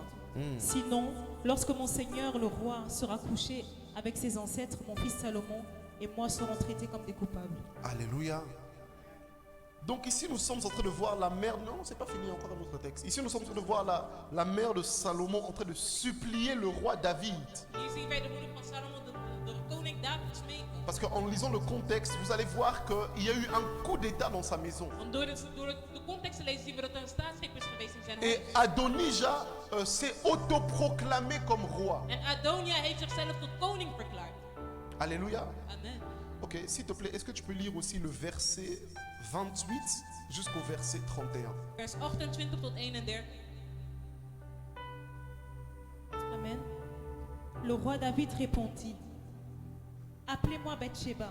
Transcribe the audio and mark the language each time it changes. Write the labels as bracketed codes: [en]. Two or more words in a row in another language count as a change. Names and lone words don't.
[fr] Sinon, lorsque mon Seigneur le roi sera couché avec ses ancêtres, mon fils Salomon et moi serons traités comme des coupables. Alléluia. Donc ici nous sommes en train de voir la mère, non c'est pas fini encore dans notre texte. Ici nous sommes en train de voir la mère de Salomon en train de supplier le roi David. [nl] Hier zien wij de moeder van Salomo, de koning David, smeken. [fr] Parce qu'en lisant le contexte, vous allez voir qu'il y a eu un coup d'état dans sa maison. [nl] Want door de context te lezen zien we dat er een staatsgreep is geweest in zijn [fr] Et [nl] huis. [fr] Adonijah s'est autoproclamé comme roi. [nl] En Adonia heeft zichzelf tot koning verklaard. [fr] Alléluia. Amen. Ok, s'il te plaît, est-ce que tu peux lire aussi le verset 28 jusqu'au verset 31? [nl] Vers 28 tot 31. [fr] Amen. Le roi David répondit, appelez-moi Bathsheba.